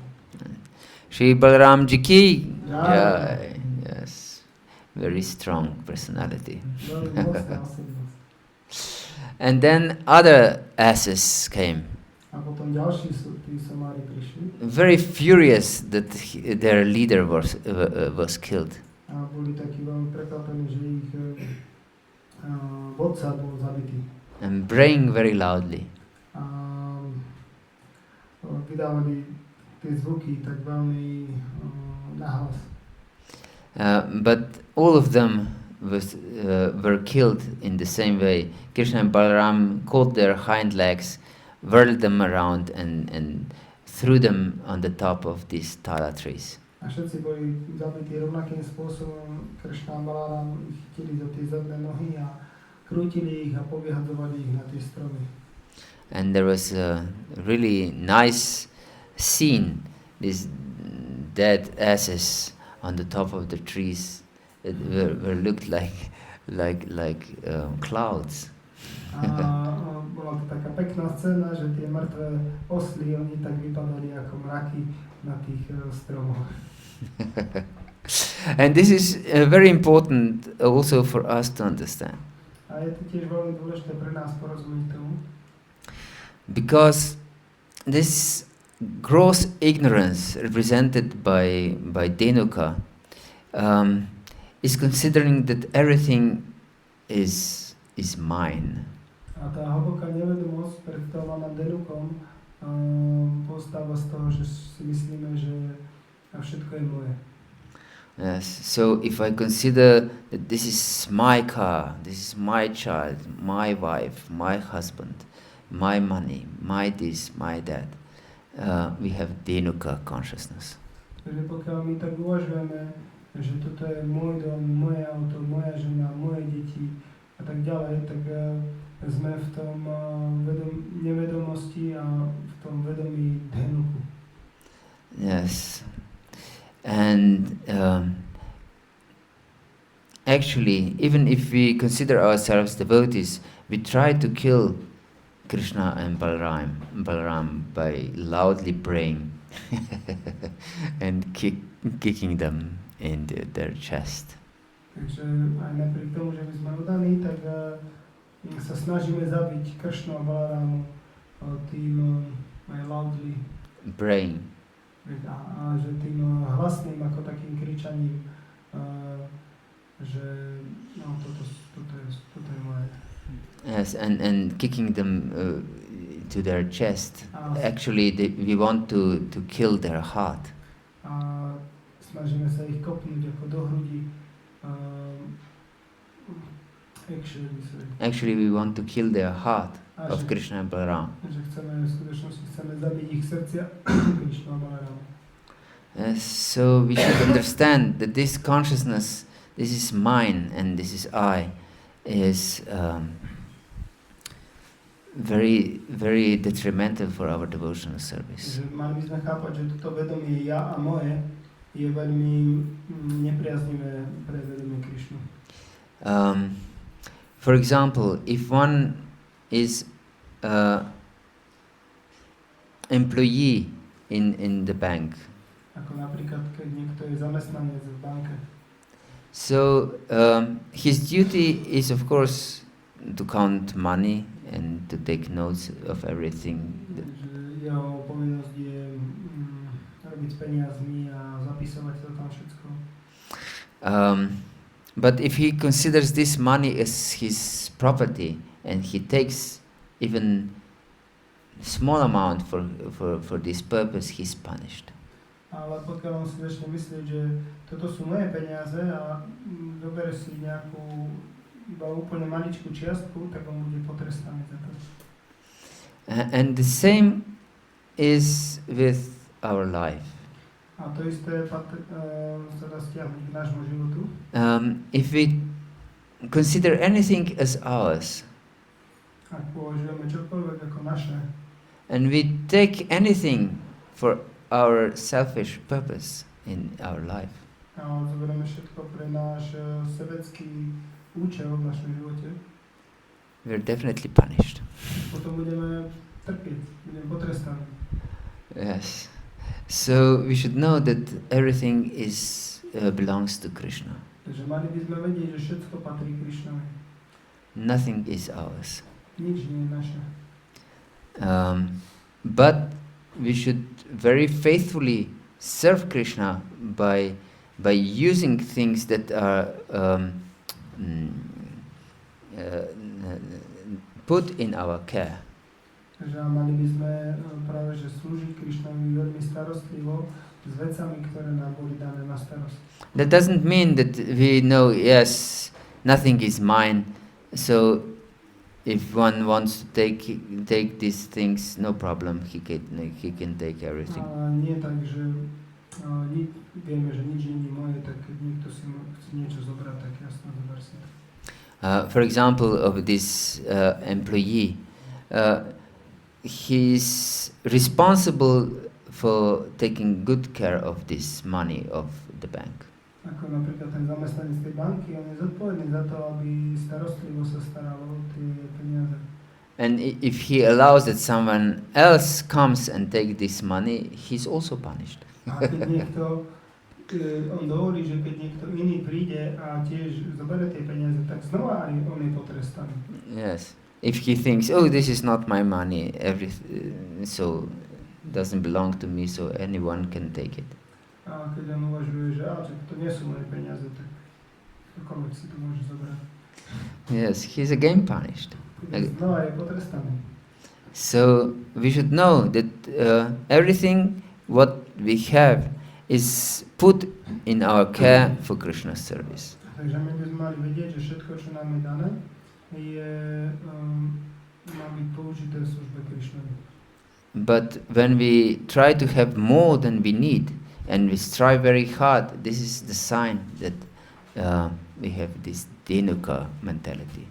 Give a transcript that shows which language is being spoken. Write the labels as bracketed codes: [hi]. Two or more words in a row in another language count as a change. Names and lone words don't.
[hi] श्री बलराम जी की Jai. Jai. [en] Yes, very strong personality. [sk] Veľmi mocná osobnosť. [en] And then other asses came, [sk] A potom ďalší tí somári prišli [en] very furious that their leader was killed. [sk] a boli takí veľmi prekvapení, že ich vodca bol zabitý. [en] And braying very loudly. [sk] A vydávali tie zvuky tak veľmi nahlas. [en] But all of them were killed in the same way. Krishna and Balaram caught their hind legs, whirled them around and threw them on the top of these tala trees. [sk] A všetci boli zabití rovnakým spôsobom. Krishna a Balarāma ich chytili za tie zadné nohy a krútili ich a povyhadzovali ich na tie stromy. [en] And there was a really nice scene, these dead asses on the top of the trees that were looked like clouds. [sk] A bola to taká pekná scéna, že tie mŕtve osly, oni tak vypadali ako mraky na tých stromoch. [en] And this is very important also for us to understand. [sk] A je to tiež veľmi dôležité pre nás porozumieť tomu. [en] Because this gross ignorance represented by Denuka is considering that everything is mine. [sk] A tá hlboká nevedomosť predstavovaná Denukom postáva z toho, že si myslíme, že všetko je moje. [en] Yes. So if I consider that this is my car, this is my child, my wife, my husband, my money, my this, my that, we have Denuka consciousness. [sk] Takže pokiaľ my tak uvažujeme, že toto je môj dom, moje auto, moja žena, moje deti a tak ďalej, tak sme v tom nevedomosti a v tom vedomí Denuku. [en] Yes. And actually, even if we consider ourselves devotees, we try to kill Krishna and Balaram by loudly praying and kicking them in their chest. [sk] Takže aj napriek tomu, že my sme oddaní, tak sa snažíme zabiť Kršnu a Balarámu tým aj loudly [en] praying. [sk] A že tým hlasným ako takým kričaním, že no, toto je moje. [en] Yes, and kicking them to their chest. Actually, we want to kill their heart. [sk] A snažíme sa ich kopnúť ako do hrudi. [en] Actually, we want to kill their heart of Krishna and Balarāma. [sk] Že v skutočnosti chceme zabiť ich srdcia Krishna a Balarāma. [en] Yes, so we should understand that this consciousness, this is mine and this is I, is very, very detrimental for our devotional service. [sk] Mali by sme chápať, že toto vedomie ja a moje je veľmi nepriaznivé pre vedomie Krishnu. [en] For example, if one is employee in the bank, [sk] ako napríklad, keď niekto je zamestnanec v banke, [en] so his duty is of course to count money and to take notes of everything. [sk] Jeho povinnosť je robiť s peniazmi a zapisovať to tam všetko. [en] But if he considers this money as his property and he takes even small amount for this purpose, he's punished. [sk] Ale pokiaľ on si začne myslieť, že toto sú moje peniaze a dobere si nejakú iba úplne maličkú čiastku, tak on bude potrestaný za to. [en] And the same is with our life. [sk] A to isté sa dá stiahnuť k nášmu životu. [en] If we consider anything as ours, [sk] Ak považujeme čokoľvek ako naše, [en] and we take anything for our selfish purpose in our life, [sk] a zoberieme všetko pre náš sebecký účel v našom živote, [en] we're definitely punished. [sk] potom budeme trpieť, budeme potrestaní. [en] Yes. So we should know that everything belongs to Krishna. [sk] Takže mali by sme vedieť, že všetko patrí Krišnovi. [en] Nothing is ours. [sk] Nič nie je naše. [en] But we should very faithfully serve Krishna by using things that are put in our care. [sk] Takže mali by sme práve že slúžiť Krišnovi veľmi starostlivo s vecami, ktoré nám boli dané na starosť. [en] That doesn't mean that we know, yes, nothing is mine, so if one wants to take these things, no problem, he can take everything. [sk] A nie tak, že vieme, že nič nie je moje, tak keď niekto si chce niečo zobrať, tak jasno zober si. [en] For example, of this employee, he's responsible for taking good care of this money of the bank. [sk] Ako napríklad ten zamestnanec tej banky, on je zodpovedný za to, aby starostlivo sa staral o tie peniaze. [en] And if he allows that someone else comes and take this money, he's also punished. [sk] A keď niekto, on dovolí, že keď niekto iný príde a tiež zoberie tie peniaze, tak znova aj on je potrestaný. [en] Yes. If he thinks, oh, this is not my money, so doesn't belong to me, so anyone can take it. [sk] A keď on uvažuje, že to nie sú moje peniaze, tak ktokoľvek si to môže zobrať. [en] Yes, he's again punished. [sk] Znova je potrestaný. [en] So we should know that everything what we have is put in our care for Krishna's service. [sk] Takže my by sme mali vedieť, že všetko, čo nám je dané, má byť použité v službe Krišnovi. [en] But when we try to have more than we need and we strive very hard, this is the sign that we have this Dhenuka mentality.